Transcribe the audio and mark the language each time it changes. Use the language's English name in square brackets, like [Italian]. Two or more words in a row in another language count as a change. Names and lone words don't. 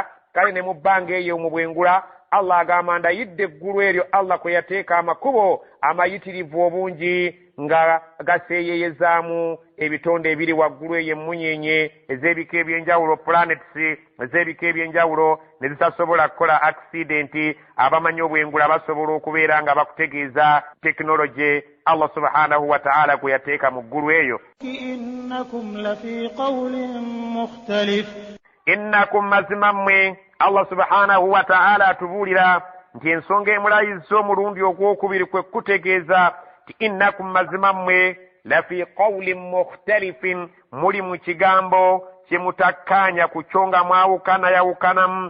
[Ganda] Kale ne mu bbanga eyo mu bwengula Allah agamba ndayidde eggulu eryo Allah kwe yateeka amakubo amayitirivu obungi nga gaseeyeyezaamu ebitonde ebiri waggulu eyo emmunyenye ez'ebika ebyenjawulo planets ez'ebika ebyenjawulo ne zitasobola kukola accident. abamanyi obwengula basobola okubeera nga bakutegeeza tekinologi Allah [Arabic] subhanahu wa ta'ala [Ganda] kwe yateeka mu ggulu eyo. [Arabic] innakum lafi qawlin mukhtalif. [Ganda] innakum mazima mmwe Allah [Arabic] subhanahu wa ta'ala [Ganda] atubuulira nti ensonga emulayiza omulundi ogwokubiri kwe kutegeeza ti innakum mazima mmwe [Arabic] lafi qawlin mukhtalifin [Ganda] muli mu kigambo kye mutakkaanya ku kyo nga mwawukanayawukanamu.